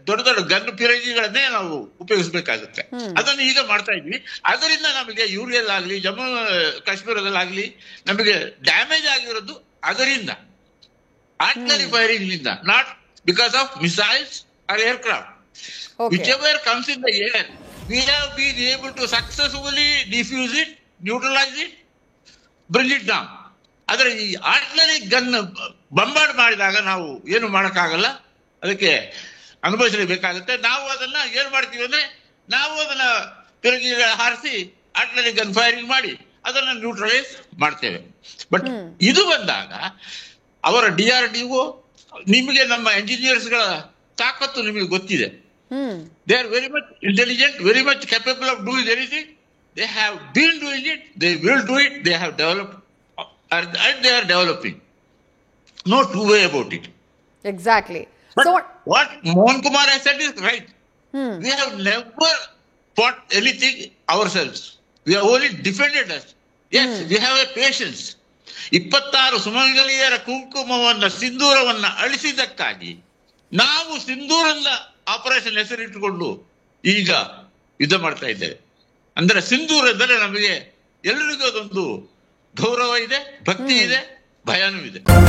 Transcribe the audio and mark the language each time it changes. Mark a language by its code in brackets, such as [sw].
[kn] ದೊಡ್ಡ ದೊಡ್ಡ ಗನ್ ಪಿರಜಿಗಳನ್ನೇ ನಾವು ಉಪಯೋಗಿಸ್ಬೇಕಾಗುತ್ತೆ. ಅದನ್ನು ಈಗ ಮಾಡ್ತಾ ಇದ್ವಿ. ಅದರಿಂದ ನಮಗೆ ಯೂರಿಯಲ್ಲಾಗ್ಲಿ, ಜಮ್ಮು ಕಾಶ್ಮೀರದಲ್ಲಾಗ್ಲಿ ನಮಗೆ ಡ್ಯಾಮೇಜ್ ಆಗಿರೋದು ಅದರಿಂದ, ಆರ್ಟರಿ ಫೈರಿಂಗ್ ನಿಂದ, [en] Not because of missiles or aircraft. Whichever comes in the air, we have been able to successfully defuse it, neutralize it, bring it down. [kn] ಆದರೆ ಈ ಆರ್ಟಿಲರಿ ಗನ್ ಬಂಬಾರ್ಡ್ ಮಾಡಿದಾಗ ನಾವು ಏನು ಮಾಡೋಕ್ಕಾಗಲ್ಲ, ಅದಕ್ಕೆ ಅನುಭವಿಸಲೇಬೇಕಾಗುತ್ತೆ. ನಾವು ಅದನ್ನ ಏನು ಮಾಡ್ತೀವಿ ಅಂದ್ರೆ, ನಾವು ಅದನ್ನ ತಿರುಗಿ ಹಾರಿಸಿ ಆರ್ಟಿಲರಿ ಗನ್ ಫೈರಿಂಗ್ ಮಾಡಿ ಅದನ್ನ ನ್ಯೂಟ್ರಲೈಸ್ ಮಾಡ್ತೇವೆ. ಬಟ್ ಇದು ಬಂದಾಗ ಅವರ DRDO, ನಿಮಗೆ ನಮ್ಮ ಎಂಜಿನಿಯರ್ಸ್ಗಳ ತಾಕತ್ತು ನಿಮಗೆ ಗೊತ್ತಿದೆ. [en] They are very much intelligent, very much capable of doing anything. They have been doing it, they will do it, they have developed and they are developing. No two way about it. Exactly. But so what Mohan Kumar has said is right. We have never fought anything ourselves. We have only defended us. Yes, we have a patience. [kn] 26 ಸುಮಂಗಲಿಯರ ಕುಂಕುಮವನ್ನ, ಸಿಂಧೂರವನ್ನ ಅಳಿಸಿದ್ದಕ್ಕಾಗಿ ನಾವು ಸಿಂಧೂರದ operation ಹೆಸರಿಟ್ಟುಕೊಂಡು ಈಗ ಯುದ್ಧ ಮಾಡ್ತಾ ಇದ್ದೇವೆ. ಅಂದ್ರೆ ಸಿಂಧೂರದಲ್ಲಿ ನಮಗೆ ಎಲ್ಲರಿಗೂ ಅದೊಂದು ಗೌರವ ಇದೆ, ಭಕ್ತಿ ಇದೆ, ಭಯನೂ ಇದೆ.